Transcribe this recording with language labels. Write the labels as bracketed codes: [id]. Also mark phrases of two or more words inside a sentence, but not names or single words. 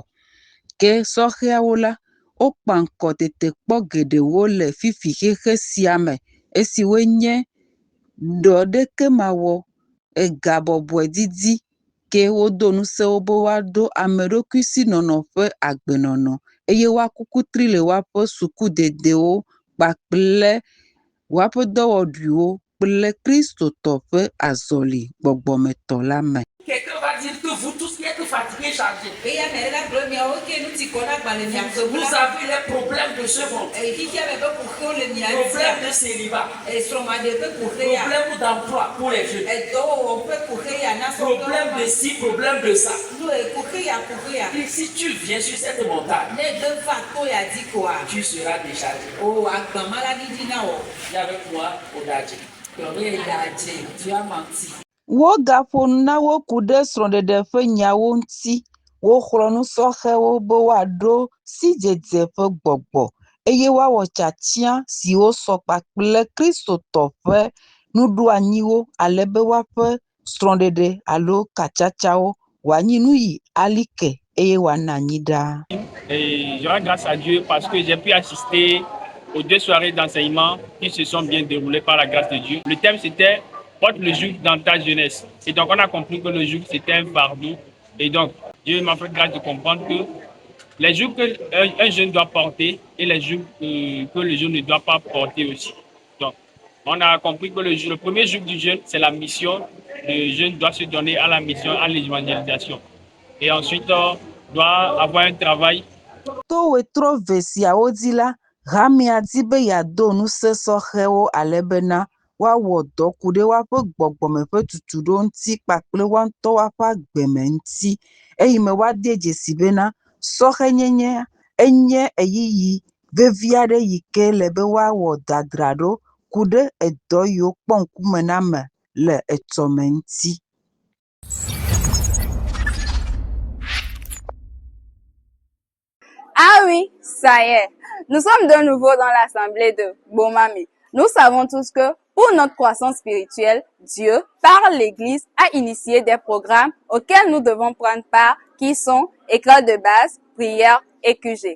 [ee] Ke sɔheawo la, wokpa ŋkɔ tetekpɔ geɖewo le fifi xexe sia me esiwoe nye ɖɔ ɖeke mawɔ, egabɔbɔe didi ke wodo ŋusẽ be woaɖo ameɖokuisinɔnɔ ƒe agbenɔnɔ eye woakuku tri le woaƒe sukudedewo kpakple woaƒe dɔwɔɖuiwo kple kristotɔ ƒe azɔli gbɔgbɔmetɔ la me. [fr] Quelqu'un va dire que vous tous qui êtes fatigués, chargés. Vous avez les problèmes de ce monde. Problèmes de célibat. Problèmes d'emploi pour les jeunes. Problèmes de ci, problèmes de ça. Et si tu viens sur cette montagne, tu seras déchargé. Et avec moi, au Dadji. Tu as menti. [ee] Wogaƒo nu na wo ku ɖe srɔ̃ɖeɖe ƒe nyawo ŋuti. Woxlɔ nu sɔhewo be woaɖo sidzedze ƒe gbɔgbɔ eye woawɔ tsatia siwo sɔ kpakple kristotɔ ƒe nuɖoanyiwo ale be woaƒe srɔ̃ɖeɖe alo katsatsawo wòanyi nu yi alike eye wòana anyi ɖaa. [fr] Et je rends grâce à Dieu parce que j'ai pu assister aux 2 soirées d'enseignement qui se sont bien déroulées par la grâce de Dieu. Le thème c'était porte le joug dans ta jeunesse. Et donc on a compris que le joug c'était un fardeau. Et donc Dieu m'a fait grâce de comprendre que les jougs qu'un jeune doit porter et les jougs que le jeune ne doit pas porter aussi. Donc on a compris que le premier joug du jeune c'est la mission. Le jeune doit se donner à la mission, à l'évangélisation. Et ensuite doit avoir un travail. [ee] To wetrɔ ve siawo dzi la, hamea di be yeado ŋusẽ sɔhewo ale bena woawɔ dɔ ku ɖe woaƒe gbɔgbɔme ƒe tutuɖo ŋuti kpakple woaŋutɔ woaƒe agbeme ŋuti eyi me woade dzesi bena sɔhenyenye enye eyiyi vevi aɖe yi ke le be woawɔ dadraɖo ku ɖe edɔ yiwo kpɔ ŋkume na me le etɔme ŋuti. [fr] Ah oui, ça y est. Nous sommes de nouveau dans l'assemblée de Bomami. Nous savons tous que pour notre croissance spirituelle, Dieu, par l'Église, a initié des programmes auxquels nous devons prendre part, qui sont école de base, prière et QG.